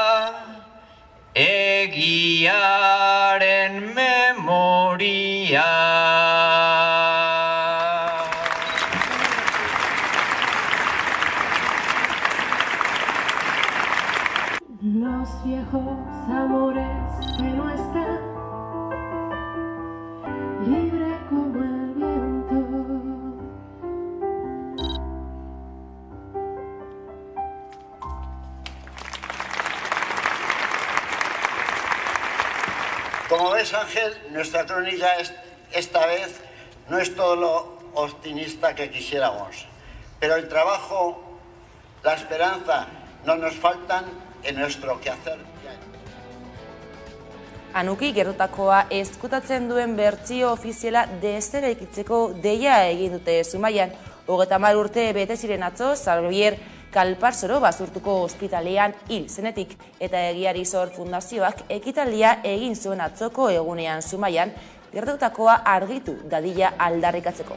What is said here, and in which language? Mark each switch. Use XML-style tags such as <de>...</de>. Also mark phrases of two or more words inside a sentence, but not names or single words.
<eu>egiaren memoria.</eu> <es>Los viejos amores que no están libre como el viento. Como ves, Ángel, nuestra crónica esta vez no es todo lo optimista que quisiéramos, pero el trabajo, la esperanza no nos faltan en nuestro quehacer.</es> <eu>Anuki gertutakoa ezkutatzen duen bertsio ofiziala deseraikitzeko deia egin dute Zumaian. 30 urte bete ziren atzo, Xavier Kalparsoro basurtuko ospitalean hil zenetik eta Egiari Zor Fundazioak ekitaldia egin zuen atzoko egunean Zumaian gertatutakoa argitu dadila aldarrikatzeko.</eu>